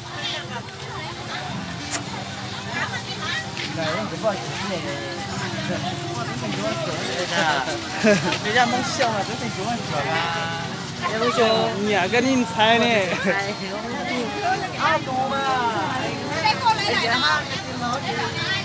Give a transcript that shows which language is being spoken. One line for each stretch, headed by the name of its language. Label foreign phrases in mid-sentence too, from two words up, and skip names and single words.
Chinese: 人家能笑啊，这是多少啊？也不说，
Vietnamese: nhà cái nhìn sai nè
Chinese: 哎，阿公嘛，哎呀，哈，这老姐。